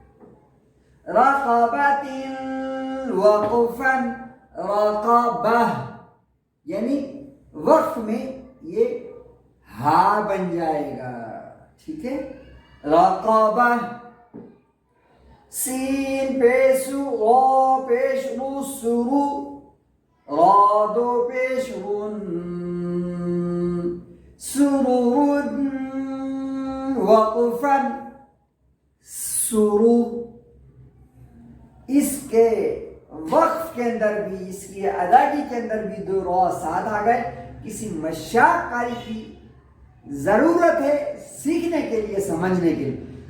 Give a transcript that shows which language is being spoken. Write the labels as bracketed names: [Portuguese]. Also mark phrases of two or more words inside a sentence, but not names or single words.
[Arabic] رقبۃ وقفا، [Urdu] رقبہ، یعنی وقف میں یہ ہا بن جائے گا. ٹھیک ہے؟ رقبہ. سین پیش را پیش رو، سرو، را دو پیش رون، سرور، وقفا، سرور. اس کے وقف کے اندر بھی، اس کی ادائیگی کے اندر بھی دو را ساتھ آ گئے. کسی مشاق کاری کی ضرورت ہے سیکھنے کے لیے، سمجھنے کے لیے.